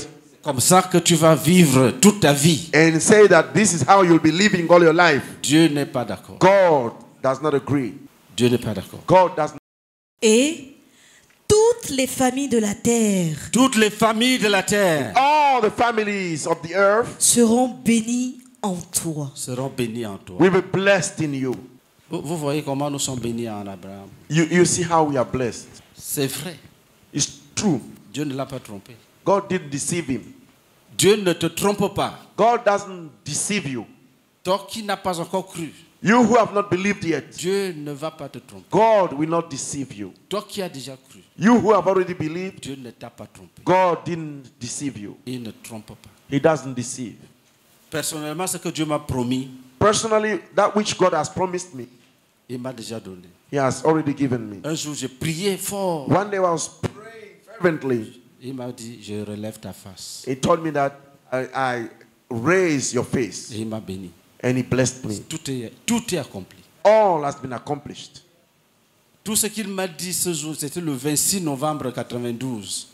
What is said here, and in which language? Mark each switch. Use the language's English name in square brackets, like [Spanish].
[French] c'est comme ça que tu vas vivre toute ta vie. [English] And say that this is how you'll be living all your life. [French] Dieu n'est pas d'accord. [English] God does not agree. [French] Dieu n'est pas d'accord. [English] God does not. [French] Et toutes les familles de la terre Toutes les familles de la terre [English] All the families of the earth [French] seront bénies en toi. seront bénies en toi. [English] will be blessed in you. [French] Vous voyez comment nous sommes bénis en Abraham. [English] You see how we are blessed. [French] C'est vrai. [English] It's true. [French] Dieu ne l'a pas trompé. [English] God didn't deceive him. [French] Dieu ne te trompe pas. [English] God doesn't deceive you. [French] Toi qui n'as pas encore cru, [English] You who have not believed yet, [French] Dieu ne va pas te tromper. [English] God will not deceive you. [French] Toi qui as déjà cru, [English] You who have already believed, [French] Dieu ne t'a pas trompé. [English] God didn't deceive you. [French] Il ne trompe pas. [English] He doesn't deceive. [French] Personnellement, ce que Dieu m'a promis, [English] Personally, that which God has promised me, [French] il m'a déjà donné. [English] He has already given me. [French] Un jour, j'ai prié fort. [English] One day I was praying fervently. [French] Il m'a dit, je relève ta face. [English] He told me that I raise your face. [French] Et il m'a béni. [English] And He blessed me. [French] Tout est accompli. [English] All has been accomplished. [French] Tout ce qu'il m'a dit ce jour, c'était le 26 novembre 92.